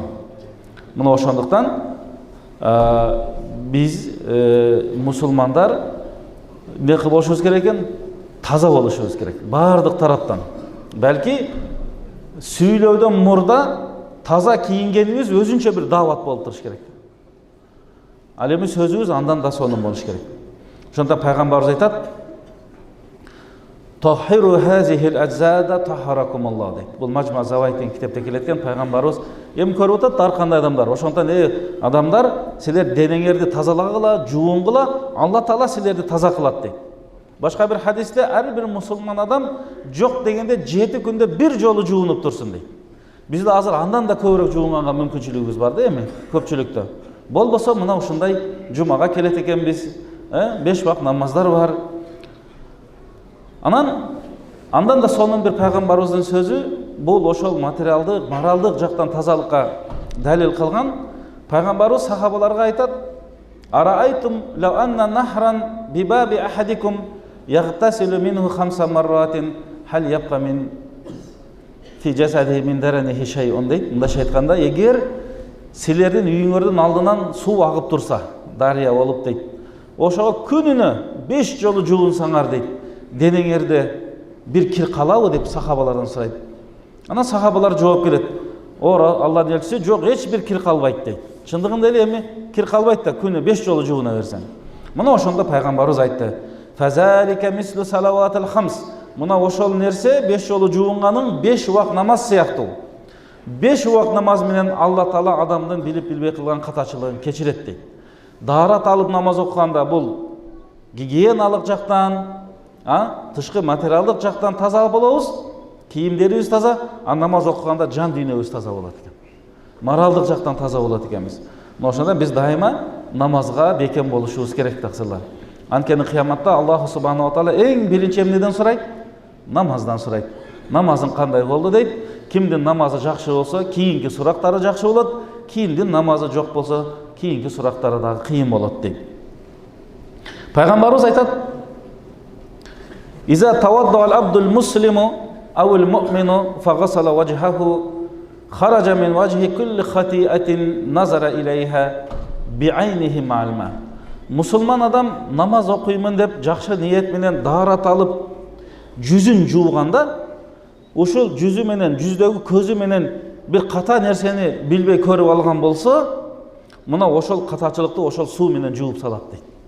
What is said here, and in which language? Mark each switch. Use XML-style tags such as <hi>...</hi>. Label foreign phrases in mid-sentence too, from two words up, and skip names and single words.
<ky>Мына ошондуктан биз мусулмандар эмне болушубуз керек экен? Таза болушубуз керек. Бардык тараптан. Балки сүйлөөдөн мурда таза кийингенибиз өзүнчө бир даават болуп туруш керек. Ал эми сөзүбүз андан да сонун болуш керек. Ошондон пайгамбарыбыз айтат:</ky> <ar>"طهروا هذه الأجساد طهركم الله" дейт.</ar> <ky>Бул Мажма Заваид деген китепте келеткен пайгамбарыбыз эми көрүп атат ар кандай адамдар. Ошондон адамдар, силер денеңерди тазалагыла, жуунгула, Алла Таала силерди таза кылат дейт. Башка бир хадисте ар бир мусулман адам жок дегенде 7 күндө бир жолу жуунуп турсун дейт. Бизде азыр андан да көбүрөөк жуунганга мүмкүнчүлүгүбүз бар да эми көпчүлүктө. Болбосо мына ушундай жумага келет экенбиз, 5 вакыт намаздар бар. Андан да сонун бир пайгамбарыбыздын сөзү, бул ошол материалдык, моралдык жактан тазалыкка далил кылган. Пайгамбарыбыз сахабаларга айтат:</ky> <ar>"أرأيتم لو أن نهرا بباب أحدكم يغتسل منه 5 مرات هل يبقى من في جسده من درنه شيء" дейт.</ar> <ky>Мындайча айтканда, эгер силердин үйүңөрдүн алдынан суу агып турса, дарыя болуп дейт, ошого күнүнө 5 жолу жуунсаңар дейт, денеңерде бир кир калабы деп сахабалардан сурайт. Ана сахабалар жооп келет: "Ора Алланын элчиси, жок, эч бир кир калбайт" дейт. Чындыгында эле эми кир калбайт да, күнү 5 жолу жууна берсең. Мына ошондо пайгамбарыбыз айтты:</ky> <ar>"فذلك مثل الصلوات الخمس."</ar> <ky>Мына ошол нерсе 5 жолу жуунганын 5 убак намаз сыяктуу. 5 убак намаз менен Алла Таала адамдын билип билбей кылган катачылыгын кечирет дейт. Даарат алып намаз окуганда бул гигиеналык жактан, тышкы материалдык жактан таза болобуз, кийимдерибиз таза, намаз окуганда жан дүйнөбүз таза болот экен. Моралдык жактан таза болот экенбиз. Ошондо биз дайыма намазга бекем болушубуз керек таксырлар. Анткени кыяматта</ky> <ar>الله سبحانه وتعالى</ar> <ky>эң биринчи эмнеден сурайт? Намаздан сурайт. Намазың кандай болду дейт. Кимдин намазы жакшы болсо, кийинки сурактары жакшы болот. Кимдин намазы жок болсо, кийинки сурактары дагы кыйын болот дейт. Пайгамбарыбыз айтат:</ky> <ar>"إذا توضأ العبد المسلم أو المؤمن فغسل وجهه</ar> <ky>خرج من وجه كل خطيئة نظر إليها بعينه مع الماء." Мусулман адам намаз окуймун деп жакшы ниет менен даарат алып жүзүн жууганда, ошол жүзү менен, жүздөгү көзү менен бир ката нерсени билбей көрүп алган болсо, мына ошол катачылыкты ошол суу менен жууп салат дейт.</ky>